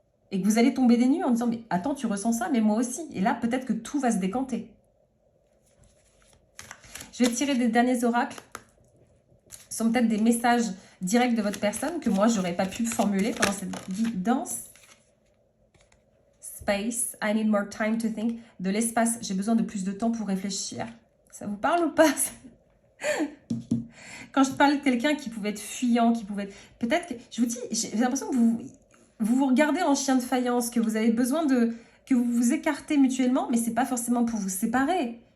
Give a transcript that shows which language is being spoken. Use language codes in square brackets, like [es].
[fr] Et que vous allez tomber des nues en disant « Mais attends, tu ressens ça, mais moi aussi. » Et là, peut-être que tout va se décanter. Je vais tirer des derniers oracles. Ce sont peut-être des messages directs de votre personne que moi, je n'aurais pas pu formuler pendant cette danse. [en] Space, I need more time to think. [fr] De l'espace, j'ai besoin de plus de temps pour réfléchir. Ça vous parle ou pas? Quand je parle de quelqu'un qui pouvait être fuyant, qui pouvait être... Peut-être que... Je vous dis, j'ai l'impression que vous regardez en chien de faïence, que vous avez besoin de... que vous vous écartez mutuellement, mais ce n'est pas forcément pour vous séparer.